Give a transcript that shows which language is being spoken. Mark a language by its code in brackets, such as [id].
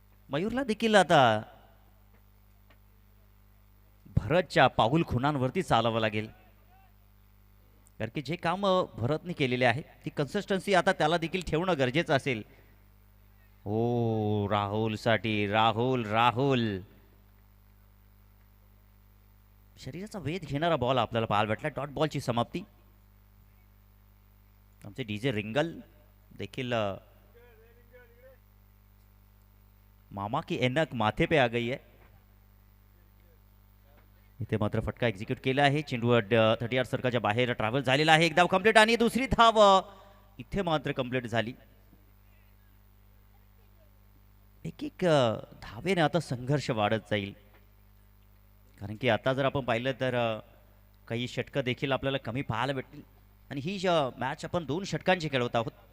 [mr] मयूरला देखील आता भरतच्या पाऊल खुणांवरती चालावं लागेल कारण की जे काम भरतने केलेले आहे ती कन्सिस्टन्सी आता त्याला देखील ठेवणं गरजेचं असेल. ओ राहुलसाठी राहुल शरीराचा वेध घेणारा बॉल आपल्याला पाहायला भेटला. डॉट बॉलची समाप्ती. आमचे डीजे रिंगल देखील [hi] मामा की एनक माथे पे आ गई है. [mr] इथे मात्र फटका एक्झिक्यूट केला आहे. चेंडू 38 सर्कलच्या बाहेर ट्रॅव्हल झालेला आहे. एक धाव कंप्लीट आणि दुसरी धाव इथे मात्र कंप्लीट झाली. एक धावेने आता संघर्ष वाढत जाईल कारण की आता जर आपण पाहिलं तर काही षटकं देखील आपल्याला कमी पाहायला भेटतील आणि ही मॅच आपण 2 षटकांची खेळवत आहोत.